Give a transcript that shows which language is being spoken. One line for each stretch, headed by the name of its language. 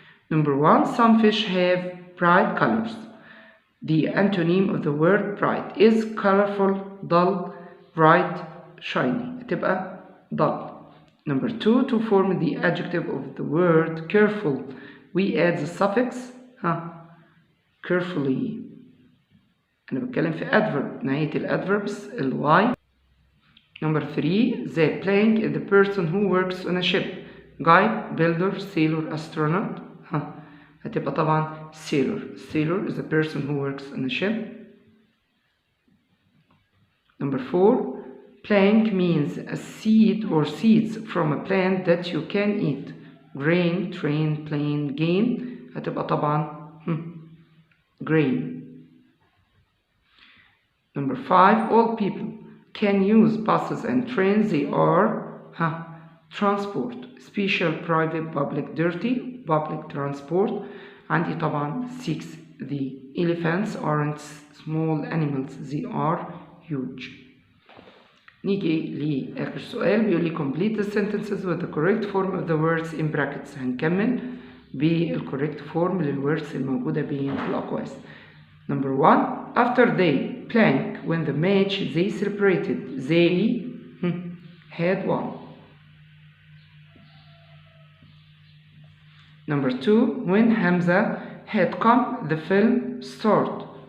English: Number 1, some fish have bright colors. The antonym of the word bright is colorful, dull, bright, shiny.
Arabic: تبقى
English: dull. Number 2, to form the adjective of the word careful, we add the suffix carefully.
Arabic: أنا بتكلم في adverb، نهاية الadverbs y.
English: Number 3, the blank is the person who works on a ship. guide, builder, sailor, astronaut.
Arabic: هتبقى طبعا sailor.
English: Sailor is the person who works on a ship. Number 4, plank means a seed or seeds from a plant that you can eat. grain, train, plane, gain.
Arabic: هتبقى طبعا grain.
English: Number 5, all people can use buses and trains. They are transport. special, private, public, dirty, public transport.
Arabic: عندي طبعا
English: 6, the elephants aren't small animals, they are huge.
Arabic: نيجي لآخر سؤال بيقول لي
English: complete the sentences with the correct form of the words in brackets.
Arabic: هنكمل بالcorrect form للwords الموجودة بين الأقواس.
English: Number 1, after they plank when the match they celebrated they had won. Number 2, when Hamza had come the film started.